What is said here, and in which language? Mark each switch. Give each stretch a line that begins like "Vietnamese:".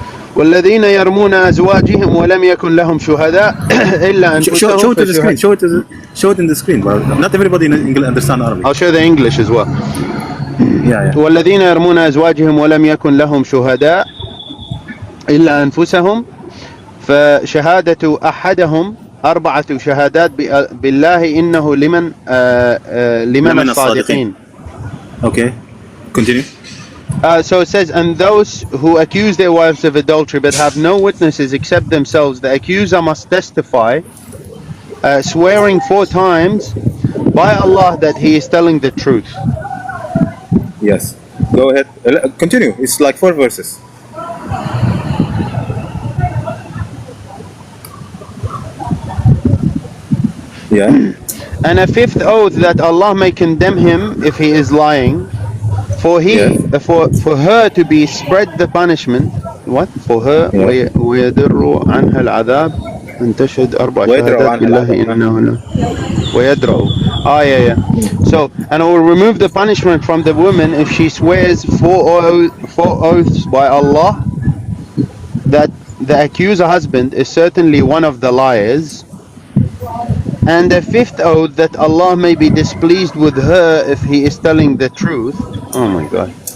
Arabic: والذين يرمون أزواجهم ولم يكن لهم شهداء إلا أنفسهم.
English: Show it to the screen. Show it in the screen. But not everybody in English understand Arabic. I'll show the English as well. Yeah.
Arabic: والذين يرمون أزواجهم ولم يكن لهم شهداء إلا أنفسهم فشهادة أحدهم 4 شهادات بالله إنه لمن الصادقين.
English: Okay, continue. So it says, and those who accuse their wives of adultery but have no witnesses except themselves, the accuser must testify, swearing 4 times by Allah that he is telling the truth. Yes, go ahead. Continue. It's like 4 verses. Yeah. And a 5th oath that Allah may condemn him if he is lying, for her to be spread the punishment. What? For her
Arabic: ويدر عنها العذاب أن تشهد 4 شهادات بالله إنه ويدرأ.
English: Yeah. So, and I will remove the punishment from the woman if she swears 4 oaths by Allah that the accuser husband is certainly one of the liars, and a 5th oath that Allah may be displeased with her if he is telling the truth. Oh my God.